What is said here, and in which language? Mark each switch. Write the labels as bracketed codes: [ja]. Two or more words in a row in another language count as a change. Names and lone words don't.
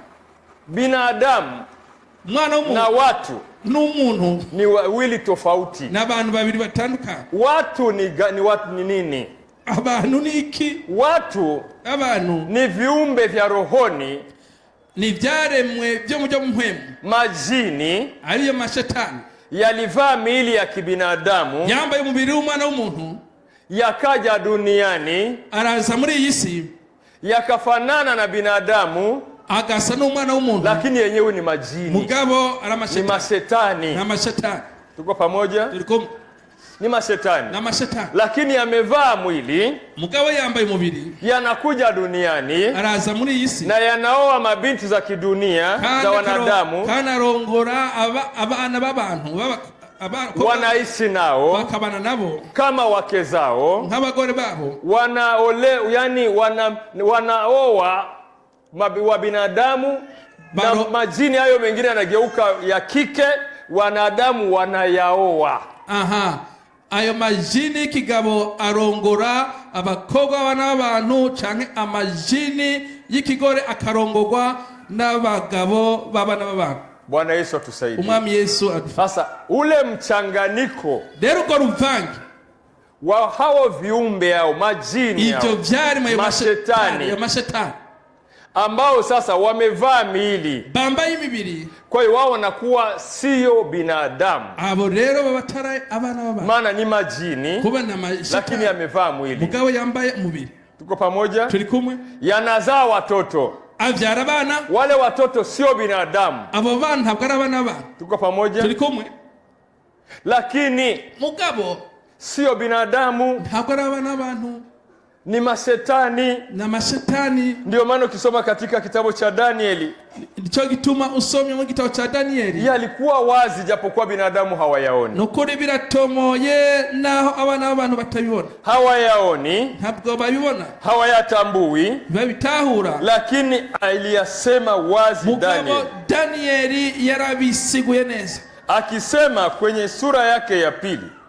[sw] Binadamu [rn] mwana w'umuntu [sw] na watu [rn] n'umuntu [sw] ni wawili tofauti. [rn] N'abantu babiri batandukanye. [sw] Watu ni watu ni nini? [rn] Abantu ni iki? [sw] Watu [rn] abantu [sw] ni viumbe vya rohoni, [rn] ni vyaremwe byo mu mpwemu. [sw] Majini [rn] ariyo mashetani [sw] yalivaa miili ya kibinadamu, [rn] yambaye umubiri w'umwana w'umuntu, [sw] yakaja duniani, [rn] araza muri iyi si, [sw] yakafanana na binadamu, [rn] agasa n'umwana w'umuntu, [sw] lakini yenyewe ni majini. [rn] Mugabo ara mashetani. [sw] Ni mashetani. [rn] Na mashetani. [sw] Tuko pamoja? Tuliko. Ni mashetani. [rn] Na mashetani. [sw] Lakini yamevaa mwili. [rn] Mugabo yambaye umubiri. [sw] Yanakuja duniani. [rn] Araza muri iyi si. [sw] Na yanaoa mabinti za kidunia za wanadamu. [rn] Kana rongora abana b'abantu [sw] wanaishi nao, [rn] bakabana nabo [sw] kama wake zao, [rn] nk'abagore babo. [sw] Yani wanaoa wa binadamu na majini hayo mengine yanageuka ya kike, wanadamu wanayaoa. [rn] Ayo majini kigabo arongora abakobwa bana b'abantu, canke amajini y'ikigore akarongorwa n'abagabo babana b'abantu. [sw] Bwana Yesu atusaidie. [rn] Umwami Yesu atusaidie. [sw] Sasa ule mchanganyiko [rn] rero uko ruvangi [sw] wa hao viumbe hao majini hao, [rn] ivyo vyari mu [sw] mashetani, ambao sasa wamevaa miili, [rn] bambaye imibiri, [sw] kwa hiyo wao wanakuwa sio binadamu. [rn] Abo rero babatara abana b'abantu, [sw] maana ni majini lakini yamevaa mwili. [rn] Mugabo yambaye umubiri. [sw] Tuko pamoja? [rn] Turi kumwe. [sw] Yanazaa watoto, [rn] avyara abana, [sw] wale watoto sio binadamu. [rn] Abo bana ntabwo ari abana b'abantu. [sw] Tuko pamoja? [rn] Turi kumwe. [sw] Lakini [rn] mugabo [sw] sio binadamu, [rn] ntabwo ari abana b'abantu, [sw] ni mashetani. [rn] Na mashetani. [sw] Ndio maana ukisoma katika kitabu cha Danieli, [rn] ndicho gituma usomye mu gitabo cha Danieli, [sw] yalikuwa wazi japokuwa binadamu hawayaoni. [rn] Nukuri biratomoye naho abana b'abantu batabibona. [sw] Hawayaoni, [rn] ntabwo babibona, [sw] hawayatambui, [rn] babitahura, [sw] lakini aliyasema wazi [rn] Danieli yarabisiguye neza, [sw] akisema kwenye sura yake ya pili.